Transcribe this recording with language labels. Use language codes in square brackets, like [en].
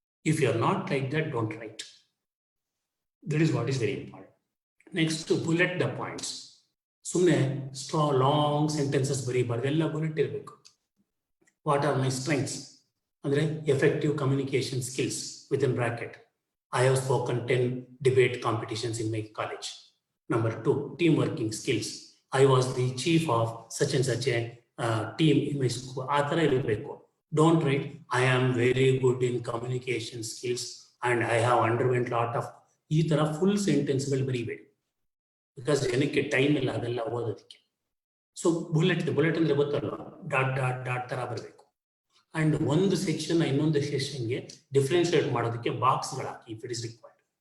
[en] If you are not like that, don't write. That is what is very important. [kn] Next, [en] Bullet the points. [kn] ಸುಮ್ಮನೆ long sentences ಬರೀಬಾರ್ದು, ಎಲ್ಲ bullet ಇರಬೇಕು. [en] What are my strengths ಅಂದ್ರೆ effective communication skills with in bracket. I have spoken 10 debate competitions in my college. Number 2, team working skills. I was the chief of such and such a team in my school. [kn] ಆ ಥರ ಇರಬೇಕು. [en] Don't write, I am very good in communication skills and I have underwent lot of. [kn] ಈ ಥರ full ಸೆಂಟೆನ್ಸ್ಗಳು ಬರೀಬೇಡಿ, because ಜನಕ್ಕೆ time ಇಲ್ಲ ಅದೆಲ್ಲ ಓದೋದಕ್ಕೆ. So bullet ಅಂದ್ರೆ ಗೊತ್ತಲ್ವ, ಡಾಟ್ ಡಾಟ್ ಡಾಟ್ ಥರ ಬರಬೇಕು. ಅಂಡ್ ಒಂದು ಸೆಕ್ಷನ್ ಇನ್ನೊಂದು ಸೆಕ್ಷನ್ಗೆ ಡಿಫ್ರೆನ್ಶಿಯೇಟ್ ಮಾಡೋದಕ್ಕೆ ಬಾಕ್ಸ್ಗಳು ಹಾಕಿ [en] If it is required.